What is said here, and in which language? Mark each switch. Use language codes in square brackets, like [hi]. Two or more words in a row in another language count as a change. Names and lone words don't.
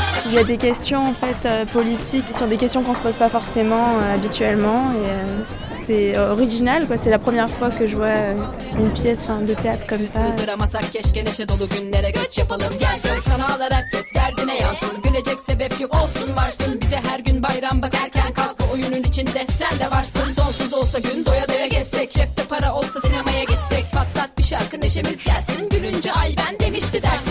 [fr] Il y a des questions en fait politiques sur des questions qu'on se pose pas forcément habituellement et c'est original quoi. C'est la première fois que je vois une pièce de théâtre comme ça. [tr] Oyunun içinde sen de varsın. Sonsuz olsa gün doya doya gezsek. Cepte para olsa sinemaya gitsek. Patlat bir şarkı neşemiz gelsin. Gülünce ay ben demişti dersin.